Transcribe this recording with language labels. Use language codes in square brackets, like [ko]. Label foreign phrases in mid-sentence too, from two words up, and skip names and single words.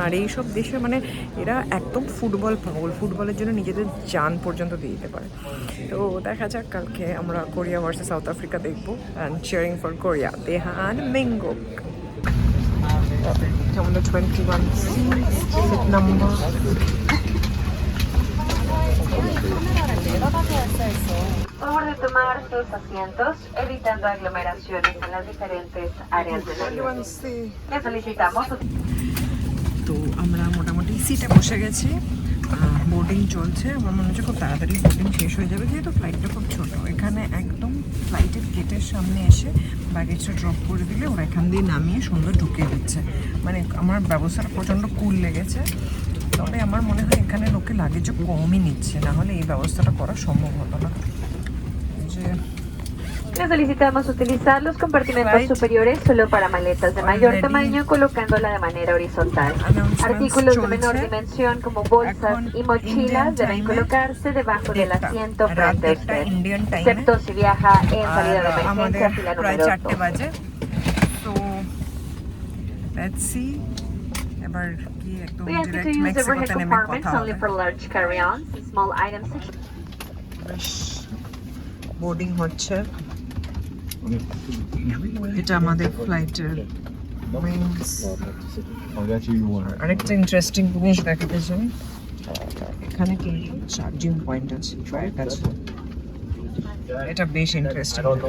[bn] আর এইসব দেশে মানে এরা একদম ফুটবল পাগল, ফুটবলের জন্য নিজেদের জান পর্যন্ত দিয়ে দিতে পারে। তো দেখা যাক কালকে আমরা কোরিয়া ভার্সেস সাউথ আফ্রিকা দেখবো। [en] and cheering for Korea, [ko] 대한민국. [en] আমাদের 21 seat number. [es] Favor de tomar sus asientos, evitando aglomeraciones en las diferentes áreas del avión. Le solicitamos su... [bn] তো আমরা মোটামুটি সিটে বসে গেছি, বোর্ডিং চলছে। আমার মনে হচ্ছে খুব তাড়াতাড়ি বোর্ডিং শেষ হয়ে যাবে, যেহেতু ফ্লাইটটা খুব ছোটো। এখানে একদম ফ্লাইটের গেটের সামনে এসে ব্যাগেজটা ড্রপ করে দিলে ওরা এখান দিয়ে নামিয়ে সুন্দর ঢুকিয়ে দিচ্ছে। মানে আমার ব্যবস্থাটা প্রচণ্ড কুল লেগেছে। তবে আমার মনে হয় এখানে লোকে লাগেজও কমই নিচ্ছে, না হলে এই ব্যবস্থাটা করা সম্ভব হতো না। যে [es] Le solicitamos utilizar los compartimentos superiores solo para maletas de mayor tamaño, colocándola de manera horizontal. Artículos de menor dimensión como bolsas y mochilas deben colocarse debajo del asiento frente a usted, excepto si viaja en salida de emergencia fila número 2. [bn] বাজে। তো [en] let's see [bn] এবার কি একদম [en] We ask you to [bn] ডিরেক্ট [en] use the [bn] মেক্সিকোতে [en] overhead [bn] নেমে [en] compartments [bn] কথা [en] only [bn] হবে। [en] for large carry-ons and small items. [bn] বোর্ডিং হচ্ছে। এটা আমাদের ফ্লাইটের আরেকটা ইন্টারেস্টিং জিনিস দেখাতে চাই। এখানে কিন্তু [en] charging point [bn] আছে ট্রায়ের কাছে, এটা বেশ ইন্টারেস্টিং।